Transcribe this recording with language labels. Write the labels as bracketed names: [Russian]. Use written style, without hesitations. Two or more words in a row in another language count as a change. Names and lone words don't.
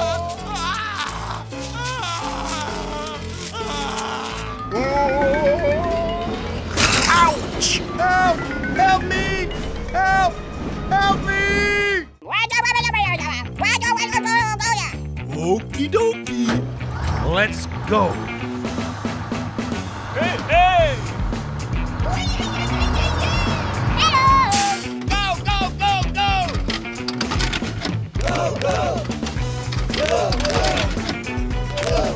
[English] Ouch! Help! Help me! Help! Help me! Okie dokie. Let's go. Hey, hey! Go, go, go, go! Go, go! Go, go!